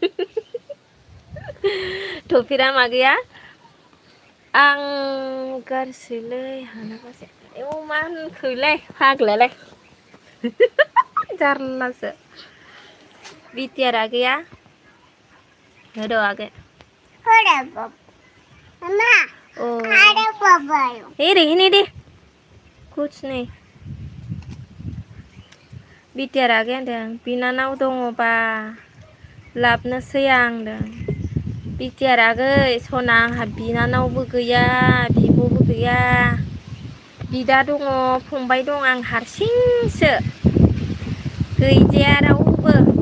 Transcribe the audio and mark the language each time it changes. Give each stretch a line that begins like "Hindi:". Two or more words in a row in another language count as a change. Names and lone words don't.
Bodo: थफिराम आगैया आं गारसैलै हानाबासै मा होनखोलै फाग्लायालाय जारलासो बिटिआर आगैया होद' आगै ओ हे
Hindi: रहने दे कुछ नहीं
Bodo: बिटिआर आगैया होनदों बिनानाव दङबा लाबनोसै आं होनदों बिटिआर आगै सना आंहा बिनानावबो गैया बिब'बो गैया बिदा दङ फंबाय दं आं हारसिंसो गैजाया रावबो